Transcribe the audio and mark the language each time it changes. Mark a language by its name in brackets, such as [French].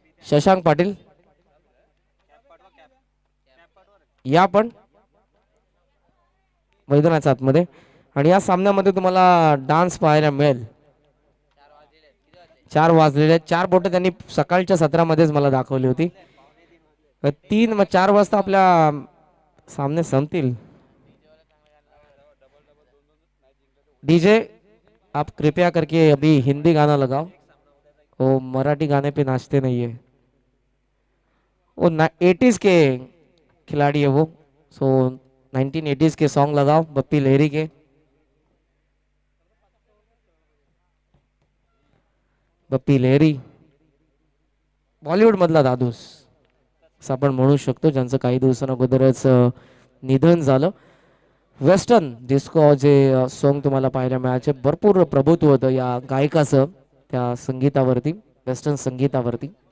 [Marathi] शशांक पाटील या पण मैदानाच्या आतमध्ये. आणि या सामन्यामध्ये तुम्हाला डान्स पाहायला मिळेल. 4 वाजलेले 4 बोटं त्यांनी सकाळच्या सत्रामध्येच मला दाखवली होती. 3 व 4 वाजता आपल्या सामने संपतील. [Hindi] डीजे आप कृपया करके अभी हिंदी गाना लगाओ. वो मराठी गाने पे नाचते नहीं है. वो 80s के खिलाड़ी है वो. सो 1980s के सॉन्ग लगाओ बप्पी लहरी के. [Marathi] बप्पी लहरी बॉलिवूड मधला दादूस असं आपण म्हणू शकतो, ज्यांचं काही दिवसांअगोदरच निधन झालं. वेस्टर्न डिस्को जे सॉन्ग तुम्हाला पाहायला मिळायचे, भरपूर प्रभुत्व होतं या गायकाचं त्या संगीतावरती, वेस्टर्न संगीतावरती.